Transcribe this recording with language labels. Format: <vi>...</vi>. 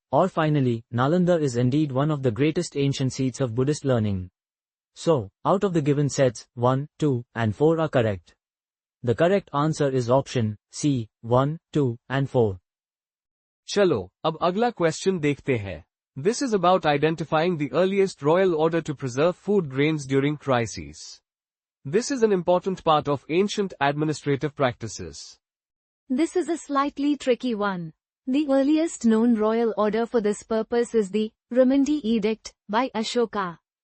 <en>Or finally, Nalanda is indeed one of the greatest ancient seats of Buddhist learning. So, out of the given sets, 1, 2, and 4 are correct. The correct answer is option C, 1, 2, and 4.</en> <hi>चलो, अब अगला question देखते हैं.</hi> <en>This is about identifying the earliest royal order to preserve food grains during crises. This is an important part of ancient administrative practices. This is a slightly tricky one. The earliest known royal order for this purpose is the Ramandi Edict by Ashoka.</en>